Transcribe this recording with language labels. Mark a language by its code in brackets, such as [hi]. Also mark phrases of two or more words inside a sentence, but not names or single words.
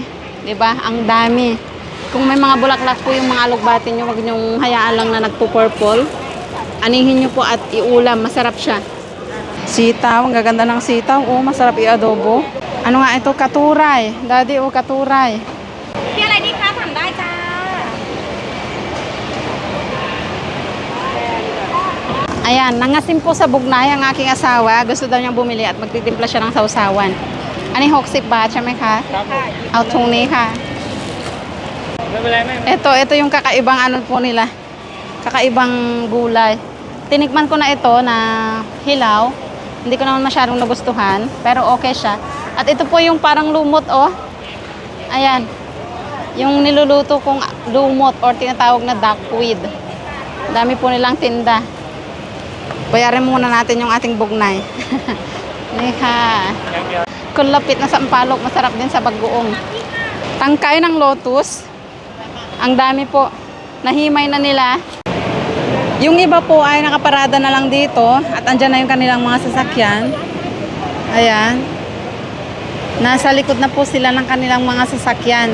[tl] Diba? Ang dami. Kung may mga bulaklak po yung mga alugbati nyo, huwag nyong hayaan lang na nagpo-purple. Anihin nyo po at iulam. Masarap siya. Sitaw. Ang gaganda ng sitaw. Oh, masarap i-adobo. Ano nga ito? Katuray. Daddy, oh, katuray. [th] พี่อะไรดีคะถามได้จ้า [tl] Ayan, nangasim po sa bugnay ang aking asawa. Gusto daw niyang bumili at magtitimpla siya ng sausawan. Ano yung hoksip ba? Siya may ka? [th] ครับผม เอาtongนี้ค่ะ ไม่เป็นไรไม่ [tl] Ito yung kakaibang ano po nila. Kakaibang gulay. Tinikman ko na ito na hilaw. Hindi ko naman masyadong nagustuhan. Pero okay siya. At ito po yung parang lumot, oh. Ayan. Yung niluluto kong lumot or tinatawag na duckweed. Dami po nilang tinda. Bayarin muna natin yung ating bugnay. Nika. [th] อย่างเดียว [tl] Kulapit na sampalok, masarap din sa bagoong. Tangkay ng lotus. Ang dami po. Nahimay na nila. Yung iba po ay nakaparada na lang dito at andyan na yung kanilang mga sasakyan. Ayan. Nasa likod na po sila ng kanilang mga sasakyan.